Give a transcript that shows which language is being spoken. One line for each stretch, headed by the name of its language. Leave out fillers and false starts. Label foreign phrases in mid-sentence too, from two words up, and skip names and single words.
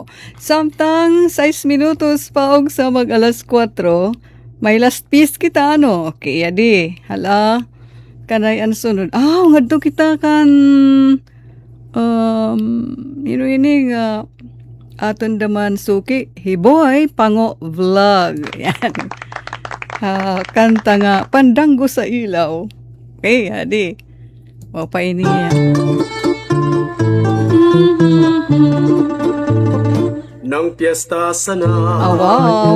Waray: Samtang 6 minutos pa og sa mag-alas 4, may last piece kita Okay, adi. Hala, kanay ang sunod. Ngadto kita kan ini nga aton daman suki, Hiboy Pango Vlog. Yan. Kanta nga Pandanggo sa Ilaw. Okay, adi. Mapaini yan.
Filipino: Nang piyesta sana,
English: wow.